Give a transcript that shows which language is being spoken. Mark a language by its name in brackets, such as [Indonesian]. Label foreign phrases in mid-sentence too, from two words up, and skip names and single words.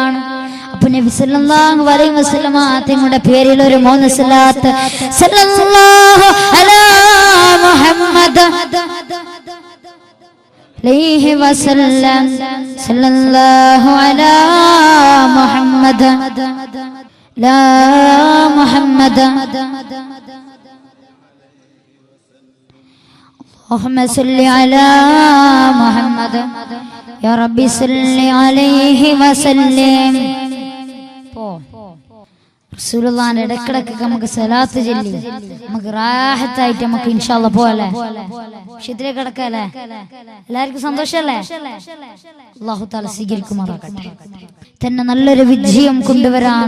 [Malayalam] അപ്പൊ അപ്പൊ നബി സല്ലല്ലാഹു അലൈഹി വസല്ലമ തങ്ങളുടെ പേരിൽ ഒരു 3 സ്വലാത്ത് [Arabic] صلى الله على محمد عليه وسلم صلى الله على محمد لا محمد اللهم صل على محمد يا ربي صل عليه وسلم [Malayalam] റസൂലുള്ളാഹിന്റെ ഇടക്കിടക്ക് നമുക്ക് സലാത്ത് ചൊല്ലി നമുക്ക് റാഹത്തായിട്ട് നമുക്ക് [Arabic] إن شاء الله [Malayalam] പോവല്ലേ വിഷയത്തിലേക്ക് കടക്കല്ലേ എല്ലാവർക്കും സന്തോഷല്ലേ [Arabic] الله تعالى [Malayalam] സ്വീകരിക്കുമാറാകട്ടെ തന്നെ നല്ലൊരു വിജയം കൊണ്ടുവരാൻ